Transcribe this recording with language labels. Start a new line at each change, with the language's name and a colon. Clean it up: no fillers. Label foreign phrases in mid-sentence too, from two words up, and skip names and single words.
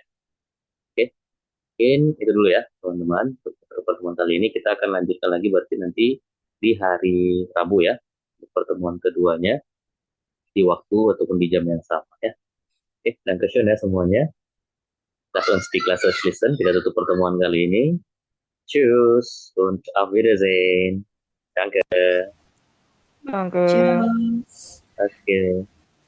Indonesian: Oke, mungkin itu dulu ya teman-teman. Untuk pertemuan kali ini kita akan lanjutkan lagi berarti nanti di hari Rabu ya. Untuk pertemuan keduanya di waktu ataupun di jam yang sama ya. Oke, dan ya semuanya.
English: Class on Speak, Class on Listen.
Indonesian: Kita tutup pertemuan kali ini.
German: Tschüss und auf Wiedersehen. Danke. Danke. Cheers.
Indonesian: Oke.